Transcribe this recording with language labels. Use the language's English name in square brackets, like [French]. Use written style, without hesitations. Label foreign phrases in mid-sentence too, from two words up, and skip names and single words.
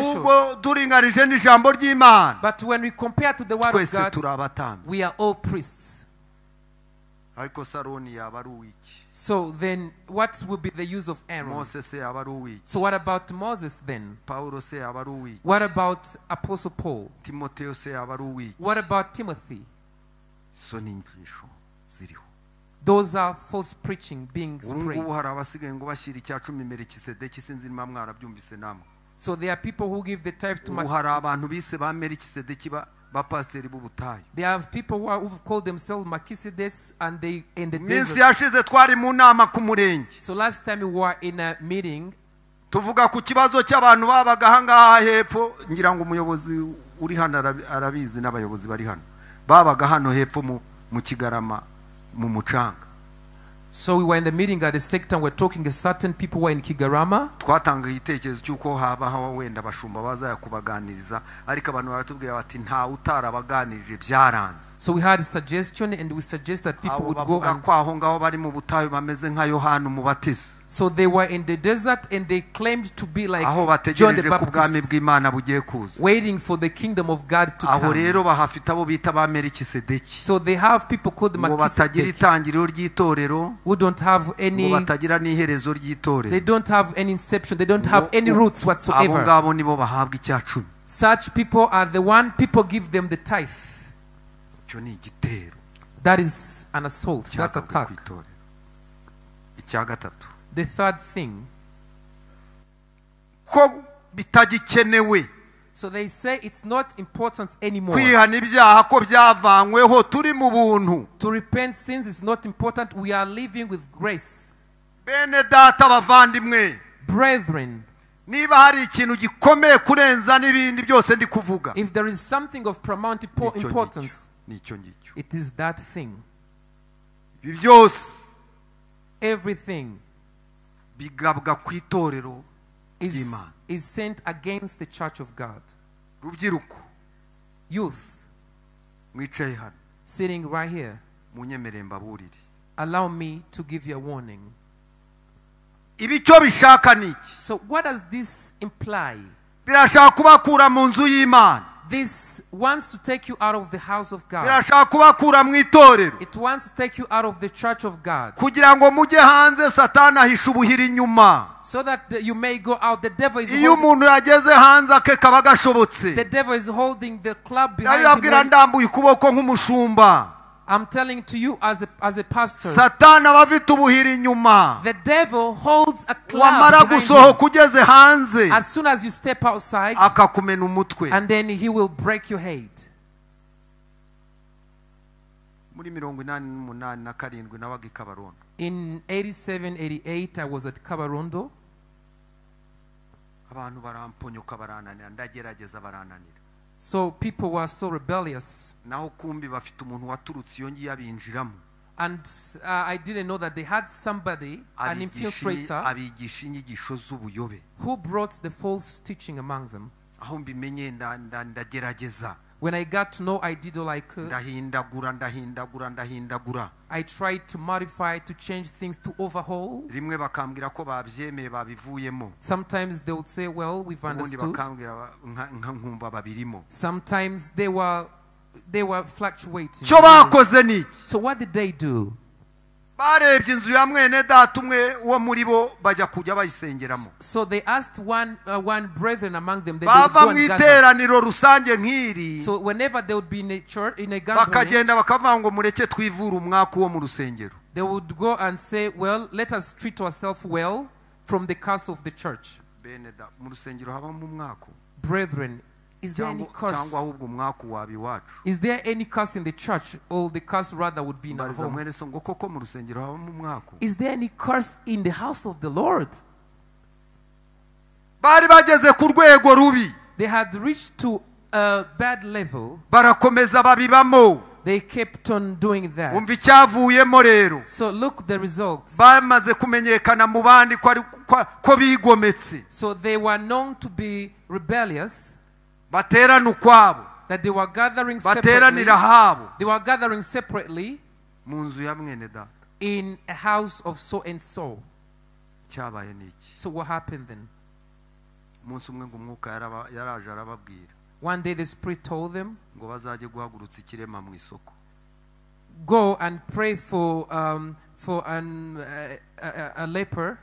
[Kinyarwanda] ahubwo duringanije n'ijambo ry'Imana. [English] But when we compare to the word of [Kinyarwanda] twese [English] God, [Kinyarwanda] turi abatambyi. [English] we are all priests. [Kinyarwanda] ariko Saroni yaba ari uwiki. [English] So then what will be the use of Aaron? [Kinyarwanda] Mose se yaba ari uwiki. [English] So what about Moses then? [Kinyarwanda] Paulo se yaba ari uwiki. [English] What about Apostle Paul? [Kinyarwanda] Timotheo se yaba ari uwiki. [English] What about Timothy? [Kinyarwanda] so ni inyigisho ziriho. [English] Those are false preaching being spread. [Kinyarwanda] ubu hari abasigaye ngo bashyira icyacumi Melikisedeki sinzi niba mwarabyumvise namwe. [English] So there are people who give the tithe to [Kinyarwanda] ubu hari abantu bise ba Melikisedeki bapasiteri b'ubutayu. [English] There are people who call themselves Melchizedek and they in the [Kinyarwanda] minsi [English] desert. [Kinyarwanda] yashize twari mu nama ku murenge. [English] So last time we were in a meeting. [Kinyarwanda] tuvuga ku kibazo cy'abantu babaga ahangaha hepfo. ngira ngo umuyobozi uri hano arabizi n'abayobozi bari hano. babaga hano hepfo mu Kigarama mu mucanga. [English] So we were in the meeting at the sector. We're talking a certain people were in Kigarama. [Kinyarwanda] twatanga igitekerezo cy'uko habaho wenda bashumba bazaya kubaganiriza ariko abantu baratubwira bati nta utarabaganirije byaranze. [English] So we had a suggestion and we suggest that people would go and [Kinyarwanda] kwaho ngaho bari mu butayu bameze nka Yohana umubatiza. [English] so they were in the desert and they claimed to be like [Kinyarwanda] aho [English] John the [Kinyarwanda] bategereje ku bwami [English] Baptist, [Kinyarwanda] bw'Imana bugiye kuza. [English] waiting for the kingdom of God to [Kinyarwanda] aho [English] come. [Kinyarwanda] rero bahafite abo bita ba Melikisedeki. [English] So they have people called [Kinyarwanda] ngo batagira [English] Melchizedek [Kinyarwanda] itangiriro ry'itorero. [English] who don't have [Kinyarwanda] ngo [English] any, [Kinyarwanda] batagira n'iherezo ry'itorero. [English] they don't have any inception, they don't have any roots [Kinyarwanda] abo [English] whatsoever. [Kinyarwanda] ngabo nibo bahabwa icyacumi. [English] Such people are the one people give them the tithe. [Kinyarwanda] cyo ni igitero. [English] That is an assault, that's attack. [Kinyarwanda] icya gatatu. [English] The third thing, [Kinyarwanda] ko bitagikenewe. [English] so they say it's not important anymore. [Kinyarwanda] kwihana ibyaha ko byavanyweho turi mu buntu. [English] To repent sins is not important, we are living with grace. [Kinyarwanda] bene data bavandimwe. [English] Brethren, [Kinyarwanda] niba hari ikintu gikomeye kurenza n'ibindi byose ndi kuvuga. [English] if there is something of paramount importance, [Kinyarwanda] nicyo ngicyo. [English] it is that thing. [Kinyarwanda] ibi byose [English] Everything [Kinyarwanda] bigabwa ku itorero ry'Imana. [English] is sent against the church of God. [Kinyarwanda] rubyiruko [English] Youth [Kinyarwanda] mwicaye hano [English] sitting right here, [Kinyarwanda] munyemerere mbaburire. [English] allow me to give you a warning. [Kinyarwanda] ibi cyo bishaka niki? [English] So what does this imply? [Kinyarwanda] birashaka kubakura mu nzu y'Imana. [English] This wants to take you out of the house of God. [Kinyarwanda] birashaka kubakura mu itorero [English] It wants to take you out of the church of God. [Kinyarwanda] kugira ngo mujye hanze satani ahisha ubuhiri inyuma. [English] So that you may go out. The devil is [Kinyarwanda] iyo [English] holding, [Kinyarwanda] umuntu yageze hanze ake kaba gashobotse. [English] the devil is holding the club behind [Kinyarwanda] ndabibabwira [English] him. [Kinyarwanda] ndambuye ukuboko nk'umushumba. [English] I'm telling to you as a pastor. [Kinyarwanda] satani aba afite ubuhiri inyuma. [English] The devil holds a club [Kinyarwanda] wamara [English] behind [Kinyarwanda] gusohoka [English] you. [Kinyarwanda] ugeze hanze [English] As soon as you step outside, [Kinyarwanda] akakumena umutwe. [English] and then he will break your head. [Kinyarwanda] muri 88 na 7 nabaga i Kabarondo. [English] In 87, 88, I was at Kabarondo. [Kinyarwanda] abantu baramponyoka barananira ndagerageza barananira. [English] So people were so rebellious. [Kinyarwanda] naho kumbi bafite umuntu waturutse iyo ngiye abinjiramo. [English] And I didn't know that they had somebody, an infiltrator, [Kinyarwanda] abigisha inyigisho z'ubuyobe. [English] who brought the false teaching among them. [Kinyarwanda] aho mbimenye ndagerageza. [English] When I got to know, I did all I could. [Kinyarwanda] ndahindagura. [English] I tried to modify, to change things, to overhaul. [Kinyarwanda] rimwe bakambwira ko babyemeye babivuyemo. [English] Sometimes they would say, well, we've [Kinyarwanda] ubundi [English] understood. [Kinyarwanda] bakambwira nkumva babirimo. [English] Sometimes they were fluctuating. [Kinyarwanda] cyo bakoze niki? [English] So what did they do? [Kinyarwanda] barebye inzu ya mwene data umwe wo muri bo bajya kujya bayisengeramo. [English] So they asked one brethren among them, they would [Kinyarwanda] bava [English] go [Kinyarwanda] mu [English] and gather. [Kinyarwanda] iteraniro rusange nk'iri [English] So whenever they would be in a church, in a gathering, [Kinyarwanda] bakagenda bakavuga ngo mureke twivure umwaka wo mu rusengero. [English] they would go and say, well, let us treat ourselves well from the curse of the church. [Kinyarwanda] bene da mu rusengero habamo umwaka. [English] Brethren, is there any curse? [Kinyarwanda] cyangwa ahubwo umwaka wabi wacu. [English] Is there any curse in the church, or the curse rather would be in our [Kinyarwanda] mbariza mwene [English] homes? [Kinyarwanda] so ngo koko mu rusengero habamo umwaka. [English] Is there any curse in the house of the Lord? [Kinyarwanda] bari bageze ku rwego rubi. [English] They had reached to a bad level. [Kinyarwanda] barakomeza babibamo. [English] They kept on doing that. [Kinyarwanda] umva icyavuyemo rero. [English] So look the results. [Kinyarwanda] bamaze kumenyekana mu bandi ko bigometse. [English] So they were known to be rebellious, [Kinyarwanda] baterana ukwabo. [English] that they were gathering separately. [Kinyarwanda] bateranira habo. [English] They were gathering separately [Kinyarwanda] mu nzu ya mwene data. [English] in a house of so and so. [Kinyarwanda] cyabaye niki? [English] So what happened then? [Kinyarwanda] umunsi umwe ngo umwuka yaraje arababwira [English] One day the Spirit told them, [Kinyarwanda] ngo bazajye guhagurutsa ikirema mu isoko. [English] go and pray for a leper.